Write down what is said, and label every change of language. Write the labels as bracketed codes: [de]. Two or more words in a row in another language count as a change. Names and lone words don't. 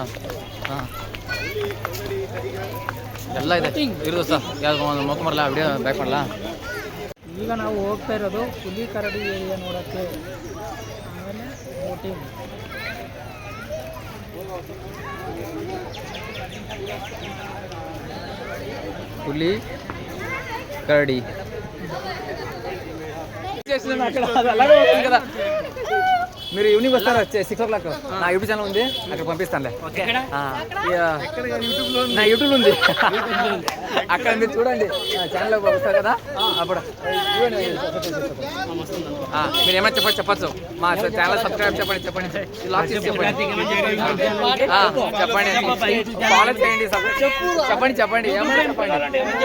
[kn] ಹಾಂ ಎಲ್ಲ ಇದೆ ಇರೋದು ಸರ್ ಯಾವ್ದು ಮೊಕ್ಕ ಮಾಡಲ್ಲ ವಿಡಿಯೋ ಬ್ಯಾಕ್ ಮಾಡಲ್ಲ. ಈಗ ನಾವು ಹೋಗ್ತಾ ಇರೋದು ಹುಲಿ ಕರಡಿ ಏರಿಯಾ ನೋಡೋಕ್ಕೆ. ಆಮೇಲೆ ಬೋಟಿಂಗ್ [te] ಹುಲಿ కరడి కదా. మీరు ఈవినింగ్ వస్తారా 6 o'clock నా [en] YouTube channel [te] ఉంది అక్కడ పంపిస్తానులే. నా యూట్యూబ్ ఉంది అక్కడ మీరు చూడండి ఛానల్ వస్తారు కదా అప్పుడు మీరు ఏమైనా చెప్పచ్చు మా [en] channel subscribe [te] చెప్పండి చెప్పండి ఫాలో చేయండి చెప్పండి చెప్పండి ఏమైనా చెప్పండి.